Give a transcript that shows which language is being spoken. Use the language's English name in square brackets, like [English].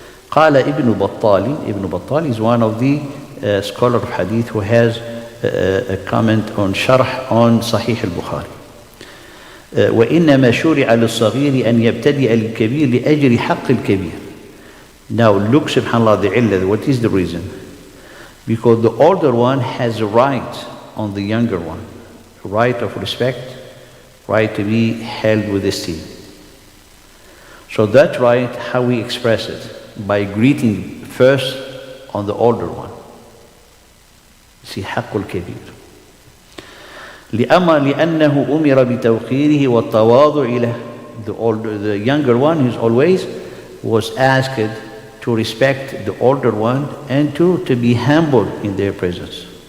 [English] قال ابن بطال is one of the scholars of hadith who has a comment on sharh on Sahih al-Bukhari. [Arabic] وإنما شرع للصغير أن يبتدئ الكبير لأجل حق الكبير. [English] Now look, subhanAllah, the illah, what is the reason? Because the older one has a right on the younger one, right of respect, right to be held with esteem. So that right, how we express it? By greeting first on the older one. See, [Arabic] حق الكبير. لأنه أمر بتوقيره والتواضع له. [English] The younger one is always was asked to respect the older one and to be humble in their presence.